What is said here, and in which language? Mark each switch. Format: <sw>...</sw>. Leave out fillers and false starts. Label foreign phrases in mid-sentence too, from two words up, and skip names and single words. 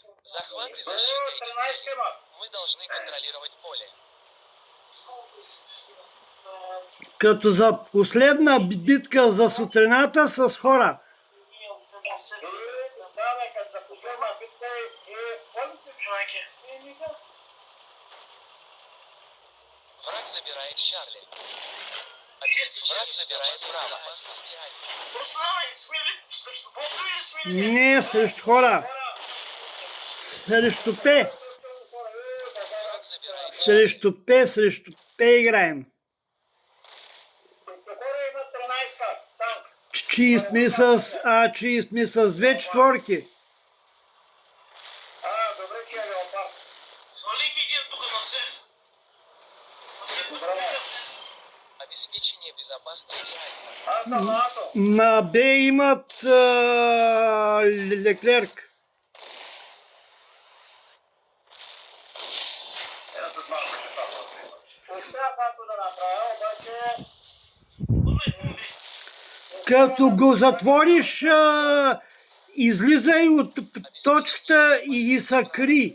<ru>Захват и защита этих целей. Мы должны контролировать поле.</ru> <bg>Като за последна битка за сутрината с хора.</bg> <ru>Враг забирает Чарли. Враг забирает право. Опасности Альфа.</ru> <bg>Не срещу хора. Срещу П.</bg> <ru>Враг забирает</ru> <bg>Срещу П играем. Чист ми с две четворки.</bg> <ru>Обеспечение безопасности Альфа.</ru> <bg>На Б имат Леклерк. Като го затвориш, излизай от точката и се кри.</bg>